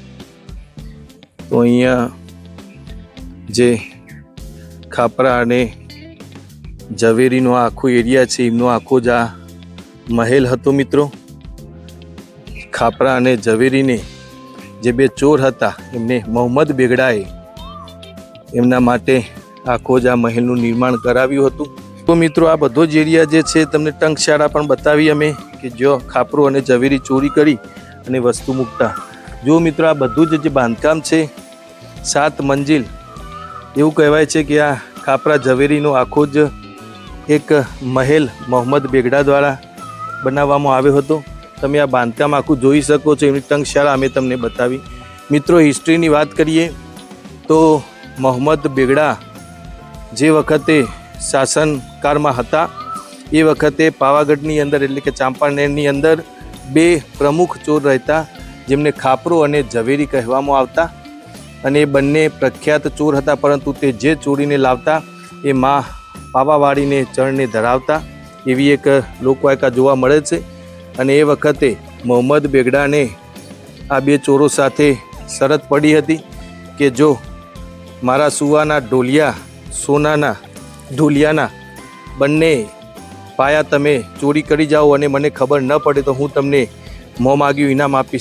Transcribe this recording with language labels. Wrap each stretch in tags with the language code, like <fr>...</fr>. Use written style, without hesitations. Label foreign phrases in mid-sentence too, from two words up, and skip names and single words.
<gu>તો અહીંયા જે ખાપરા અને ઝવેરીનો આખો એરિયા છે એમનો આખો જ આ મહેલ હતો। મિત્રો ખાપરા અને ઝવેરીને જે બે ચોર હતા એમને મોહમ્મદ બેગડાએ એમના માટે આખો જ આ મહેલનું નિર્માણ કરાવ્યું હતું। તો મિત્રો આ બધો જ એરિયા જે છે તમને ટંકશાળા પણ બતાવી અમે કે જો ખાપરો અને ઝવેરી ચોરી કરી અને વસ્તુ મૂકતા। જો મિત્રો આ બધું જ જે બાંધકામ છે 7 મંજિલ એવું કહેવાય છે કે આ ખાપરા ઝવેરીનો આખો જ એક મહેલ મોહમ્મદ બેગડા દ્વારા બનાવવામાં આવ્યો હતો। તમે આ બાંધકામ આખું જોઈ શકો છો। એમની ટંકશાળા અમે તમને બતાવી। મિત્રો હિસ્ટ્રીની વાત કરીએ તો મોહમ્મદ બેગડા જે વખતે શાસનકાળમાં હતા એ વખતે પાવાગઢની અંદર એટલે કે ચાંપાનેરની અંદર 2 પ્રમુખ ચોર રહેતા, જેમને ખાપરો અને ઝવેરી કહેવામાં આવતા અને બંને પ્રખ્યાત ચોર હતા। પરંતુ તે જે ચોરીને લાવતા એ માં પાવાવાડીને ચરણને ધરાવતા એવી એક લોકવાયકા જોવા મળે છે। અને એ વખતે મોહમ્મદ બેગડાને આ બે ચોરો સાથે શરત પડી હતી કે જો મારા સુવાના ઢોલિયા સોનાના ઢોલિયાના બંને પાયા તમે ચોરી કરી જાઓ અને મને ખબર ન પડે તો હું તમને મોં માગ્યું ઇનામ આપીશ.</gu>